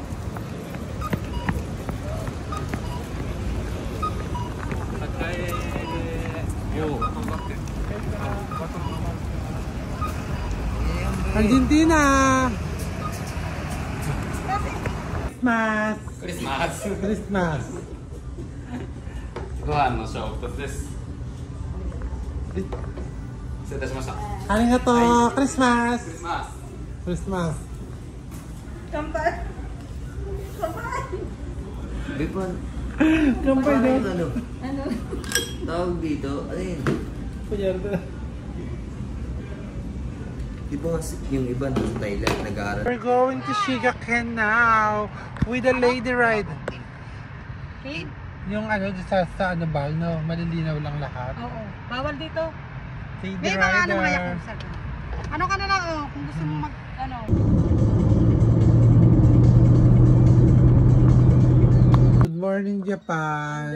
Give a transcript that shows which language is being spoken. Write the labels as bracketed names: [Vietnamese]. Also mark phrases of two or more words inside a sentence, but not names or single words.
[English] Argentina! Christmas! [Japanese] クリスマス [English] Christmas! [Japanese] ご飯のショー2つです失礼いたしました [English] Arigato! Christmas! [Japanese] クリスマス [English] Christmas! [Japanese] 乾杯。乾杯. Bipon. [Filipino] Kampay din. Ano? Ano? Tawag dito. Ano yun? Kunyari. Di ba yung iba sa Thailand nag-aaral? [English] We're going to Shigaken now with a lady ride. Kate? [Filipino] Yung ano, sa ano ba, no, malilinaw lang lahat. Oo. Bawal dito. Lady May mga ano mga rider. yakusa. Ano ka na lang oh, kung gusto mo mag ano. Good morning, Japan.